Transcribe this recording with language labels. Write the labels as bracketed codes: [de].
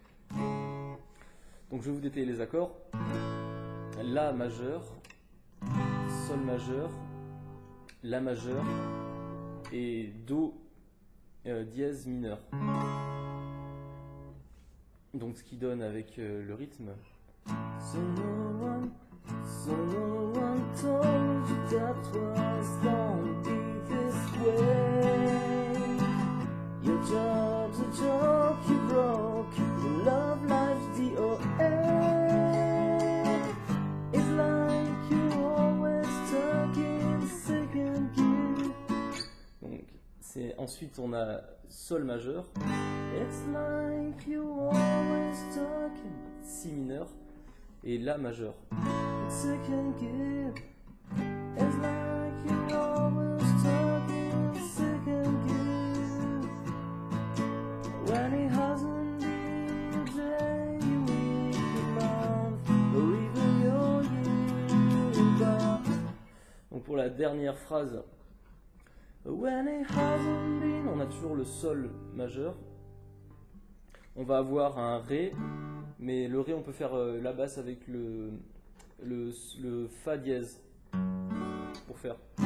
[fr] Donc je vais vous détailler les accords. La majeur, Sol majeur, La majeur et Do dièse mineur. Donc ce qui donne avec le rythme. [en] So no one told you that was gonna be this way. Your job's a joke you broke. Your love life's DOA. It's like you always stuck in second gear. [fr] Donc ensuite on a Sol majeur. [en] It's like you always stuck in [fr] Si mineur et La majeur. [en] Second gear. It's like you always stuck in second gear. When it hasn't been your day, your week, your month, or even your year. [fr] Donc pour la dernière phrase, [en] when it hasn't been, [fr] on a toujours le Sol majeur. On va avoir un Ré, mais le Ré on peut faire la basse avec le Fa dièse pour faire.